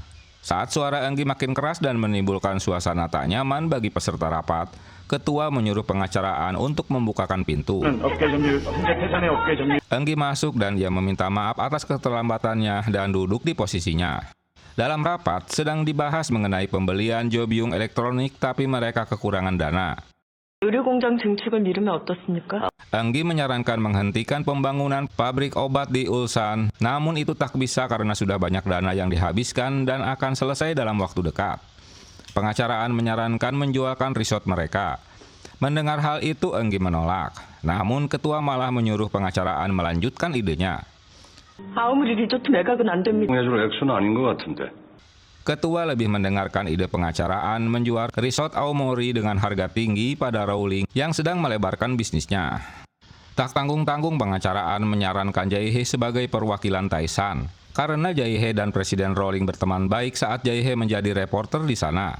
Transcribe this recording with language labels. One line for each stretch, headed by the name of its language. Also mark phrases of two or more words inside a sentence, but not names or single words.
Indonesian: Saat suara Enggi makin keras dan menimbulkan suasana tak nyaman bagi peserta rapat, ketua menyuruh pengacaraan untuk membukakan pintu. Enggi masuk dan ia meminta maaf atas keterlambatannya dan duduk di posisinya. Dalam rapat sedang dibahas mengenai pembelian Jobyung elektronik tapi mereka kekurangan dana.
Korean: 의료공장 증축을 미루면 어떻습니까?
Indonesian: Enggi menyarankan menghentikan pembangunan pabrik obat di Ulsan, namun itu tak bisa karena sudah banyak dana yang dihabiskan dan akan selesai dalam waktu dekat. Pengacaraan menyarankan menjualkan resort mereka. Mendengar hal itu Enggi menolak, namun ketua malah menyuruh pengacaraan melanjutkan idenya.
Korean: 아무리 리조트 매각은 안 됩니다. 해줄 액수는 아닌 것 같은데.
Indonesian: Ketua lebih mendengarkan ide pengacaraan menjual resort Aomori dengan harga tinggi pada Rowling yang sedang melebarkan bisnisnya. Tak tanggung-tanggung pengacaraan menyarankan Jae-hee sebagai perwakilan Taesan. karena Jae-hye dan Presiden Rowling berteman baik saat Jae-hye menjadi reporter di sana.